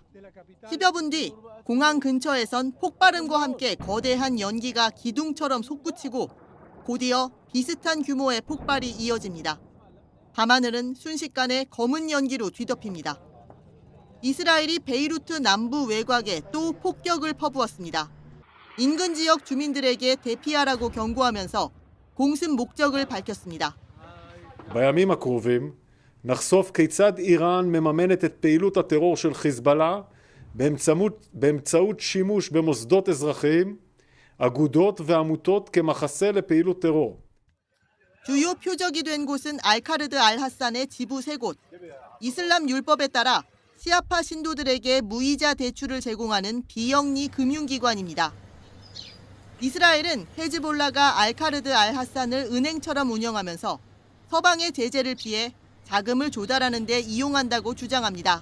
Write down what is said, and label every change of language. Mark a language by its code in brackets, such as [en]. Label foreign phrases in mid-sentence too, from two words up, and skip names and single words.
[ko] 10여 분 뒤 공항 근처에선 폭발음과 함께 거대한 연기가 기둥처럼 솟구치고 곧이어 비슷한 규모의 폭발이 이어집니다. 밤하늘은 순식간에 검은 연기로 뒤덮입니다. 이스라엘이 베이루트 남부 외곽에 또 폭격을 퍼부었습니다. 인근 지역 주민들에게 대피하라고 경고하면서 공습 목적을 밝혔습니다. [he] בימים הקרובים נחשוף כיצד איראן מממנת את פעילות הטרור של חיזבאללה באמצעות שימוש במוסדות אזרחיים, אגודות ועמותות כמחסה לפעילות טרור. [ko] 주요 표적이 된 곳은 알카르드 알하산의 지부 3곳. 이슬람 율법에 따라 시아파 신도들에게 무이자 대출을 제공하는 비영리 금융기관입니다. 이스라엘은 헤즈볼라가 알카르드 알하산을 은행처럼 운영하면서 서방의 제재를 피해 자금을 조달하는 데 이용한다고 주장합니다.